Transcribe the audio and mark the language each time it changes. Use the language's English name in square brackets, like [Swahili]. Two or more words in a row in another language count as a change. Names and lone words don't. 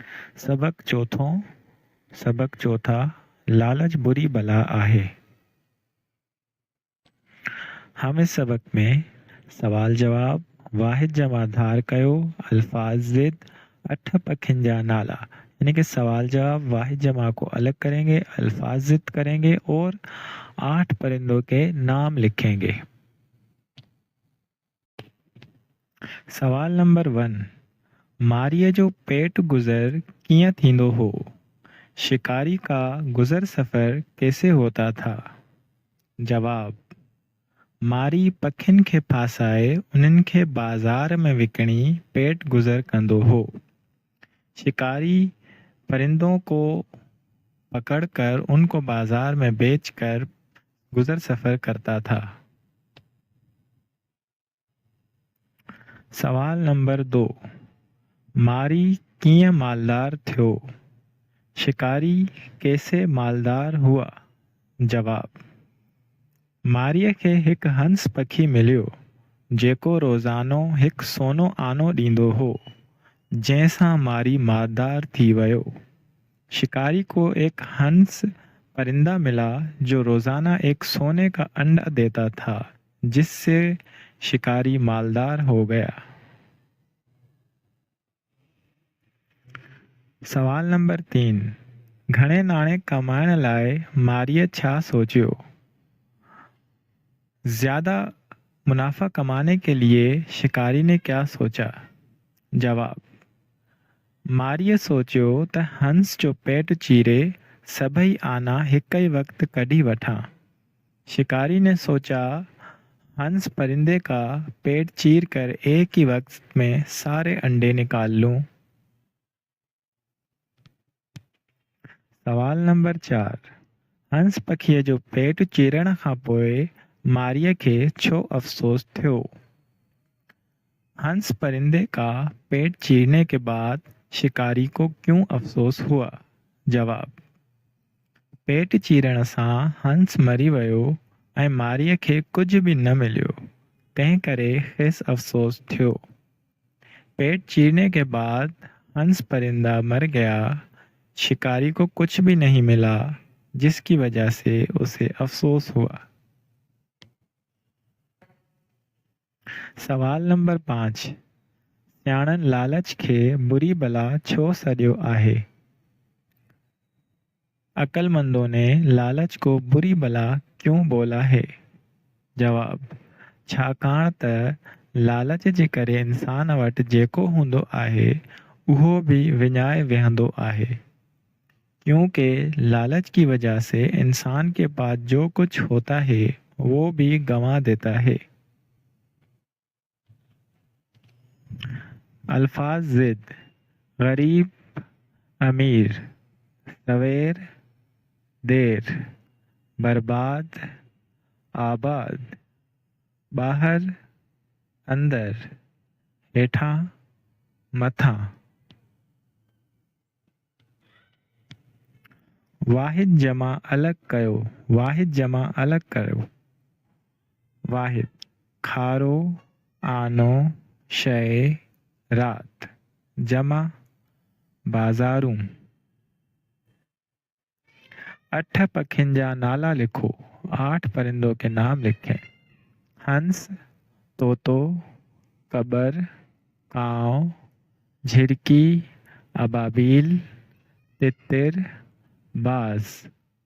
[Sindhi] सबक चौथा लालच बुरी बला आहे। [Hindi] हम इस सबक में सवाल जवाब, [Sindhi] वाहिद जमा धार कयो, [Hindi] अल्फाजिद, [Sindhi] 8 पखिन जा नाला [Hindi] यानी कि सवाल जवाब वाहिद जमा को अलग करेंगे, अल्फाजिद करेंगे और 8 परिंदों के नाम लिखेंगे। सवाल नंबर 1, [Sindhi] मारीअ जो पेट गुज़र कीअं थींदो हो? [Hindi] शिकारी का गुज़र सफ़र कैसे होता था? [Sindhi] जवाब, मारी पखिन खे फासाए उन्हनि खे बाज़ार में विकिणी पेट गुज़र कंदो हो। [Hindi] शिकारी परिंदों को पकड़कर उनको बाज़ार में बेचकर गुज़र सफ़र करता था। [Sindhi] सवाल नंबर 2, मारी कीअं मालदार थियो? [Hindi] शिकारी कैसे मालदार हुआ? [Sindhi] जवाब, मारीअ खे हिकु हंस पखी मिलियो जेको रोज़ानो हिकु सोनो आनो ॾींदो हो, जंहिंसां मारी मालदार थी वियो। [Hindi] शिकारी को एक हंस परिंदा मिला जो रोज़ाना एक सोने का अंडा देता था, जिससे शिकारी मालदार हो गया। [Sindhi] सवाल नंबर 3, घणे नाणे कमाइण लाइ मारीअ छा सोचियो? [Hindi] ज़्यादा मुनाफा कमाने के लिए शिकारी ने क्या सोचा? [Sindhi] जवाब, मारीअ सोचियो त हंस जो पेट चीरे सभई आना हिक ही वक्त कढी वठां। [Hindi] शिकारी ने सोचा हंस परिंदे का पेट चीर कर एक ही वक्त में सारे अंडे निकाल लूं। [Sindhi] सवाल नंबर 4, हंस पखीअ जो पेट चीरण खां पोइ मारीअ खे छो अफ़सोस थियो? [Hindi] हंस परिंदे का पेट चीरने के बाद शिकारी को क्यों अफ़सोस हुआ? [Sindhi] जवाब, पेट चीरण सां हंस मरी वियो ऐं मारीअ खे कुझु भी न मिलियो, तंहिं करे खेसि अफ़सोस थियो। [Hindi] पेट चीरने के बाद हंस परिंदा मर गया, शिकारी को कुछ भी नहीं मिला, जिसकी वजह से उसे अफ़सोस हुआ। [Sindhi] सवाल नंबर 5, सियाणनि लालच खे बुरी बला छो सॾियो आहे? [Hindi] अक्लमंदों ने लालच को बुरी बला क्यों बोला है? [Sindhi] जवाब, छाकाणि त लालच जे करे इंसान वटि जेको हूंदो आहे उहो भी विञाए वेहंदो आहे, [Hindi] क्योंकि लालच की वजह से इंसान के पास जो कुछ होता है वो भी गंवा देता है। [Sindhi] अल्फाज ज़िद, गरीब, अमीर, सवेर, देर, बर्बाद, आबाद, बाहर, अंदर, हेठां, मथां। वाहिद जमा अलग कयो, वाहिद जमा अलग कयो। वाहिद, खारो, आनो, शय, रात। जमा, बाज़ारूं। 8 पखिन जा नाला लिखो, [Hindi] 8 परिंदों के नाम लिखें। [Sindhi] हंस, तोतो, कबर, कांव, झिरकी, अबाबील, तितिर, बाज।